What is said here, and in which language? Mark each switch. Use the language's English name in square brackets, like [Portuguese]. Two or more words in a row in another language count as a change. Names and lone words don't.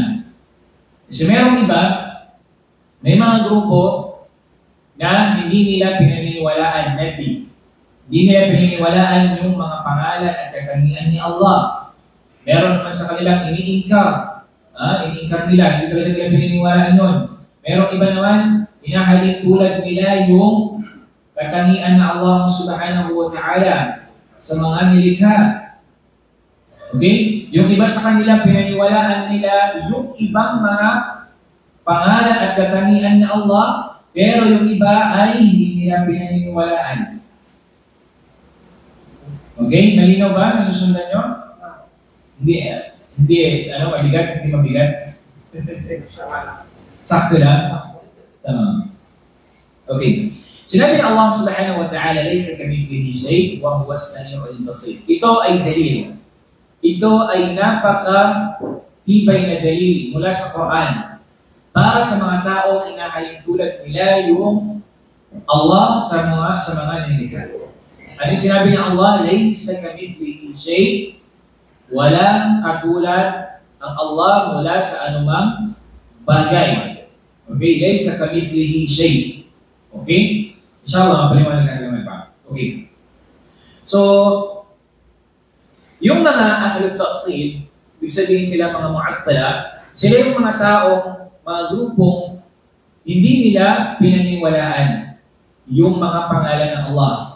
[Filipino] Kasi merong iba, may mga grupo na hindi nila pinaniniwalaan nafi. Hindi nila pinaniniwalaan yung mga pangalan at katangian ni Allah. Meron naman sa kanilang iniingkar. Iniingkar nila, hindi talaga nila pinaniniwalaan yun. Merong iba naman, inahalin tulad nila yung katangian na Allah [Arabic] سبحانه وتعالى [Filipino] sa mga nilikha. Okay? Yung iba sa kanila, pinaniwalaan nila yung ibang mga pangalan at katangian na Allah, pero yung iba ay hindi nila pinaniniwalaan. Okay? Malinaw ba? Nasusundan nyo? Hindi. Mabigat? Hindi mabigat? Sakto lang? Tama. Okay. Sinabi ng Allah [Arabic] سبحانه وتعالى ليس كمثله شيء وهو السميع البصير. [Filipino] Ito ay dalil. Ito ay napaka-tibay na dalil mula sa Quran para sa mga taong inahalin tulad nila yung Allah sa mga nilikha. Ano yung sinabi ng Allah? [Arabic] ليس كمثله شيء. [Filipino] Walang katulad ang Allah mula sa anumang bagay. [Arabic] Okay? ليس كمثله شيء. Okay? [Filipino] Inshallah, mapaliwanag natin naman pa. Okay. So, yung mga [Arabic] أهل التعطيل, [Filipino] ibig sabihin sila mga mu'attala, sila yung mga taong, mga grupong, hindi nila pinaniwalaan yung mga pangalan ng Allah.